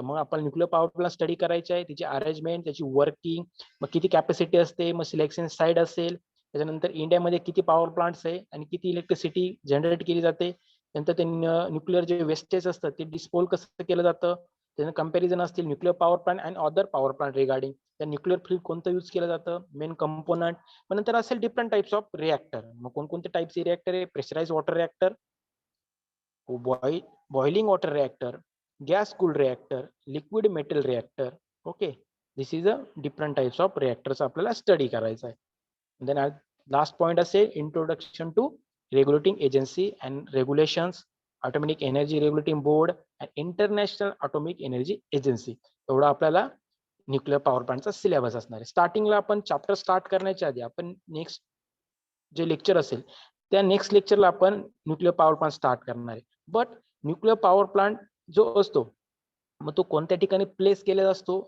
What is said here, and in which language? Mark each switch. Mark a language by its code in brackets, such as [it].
[mr] मग आपण nuclear power plant study करायचे आहे, त्याची अरेंजमेंट, त्याची वर्किंग, मग किती कॅपॅसिटी असते, मग सिलेक्शन साईड असेल, त्याच्यानंतर इंडियामध्ये किती पॉवर प्लांट्स आहे आणि किती इलेक्ट्रिसिटी जनरेट केली जाते, नंतर ते न्यूक्लिअर जे वेस्टेज असतं ते डिस्पोज कसं केलं जातं, त्याचं कंपॅरिझन असतील nuclear power plant and other power plant regarding, त्या न्यूक्लिअर फ्यूल कोणतं यूज केलं जातं, मेन कंपोनंट. मग नंतर असेल डिफरंट टाइप्स ऑफ रिएक्टर. मग कोणकोणते टाइपचे रिएक्टर आहे, pressurise water reactor, boiling water reactor, gas cooled reactor, liquid metal reactor. [en] Okay, this is a different types of reactors [mr] आपल्याला स्टडी करायचं आहे. then last point असेल introduction to regulating agency and regulations, atomic energy regulating board and international atomic energy agency. एवढा आपल्याला nuclear power प्लांटचा syllabus असणार आहे. स्टार्टिंगला आपण चॅप्टर स्टार्ट करण्याच्या आधी आपण नेक्स्ट जे लेक्चर असेल त्या नेक्स्ट लेक्चरला आपण न्यूक्लिअर पॉवर प्लांट स्टार्ट करणार आहे. बट न्यूक्लिअर पॉवर प्लांट जो असतो मग तो कोणत्या ठिकाणी प्लेस केलेला असतो.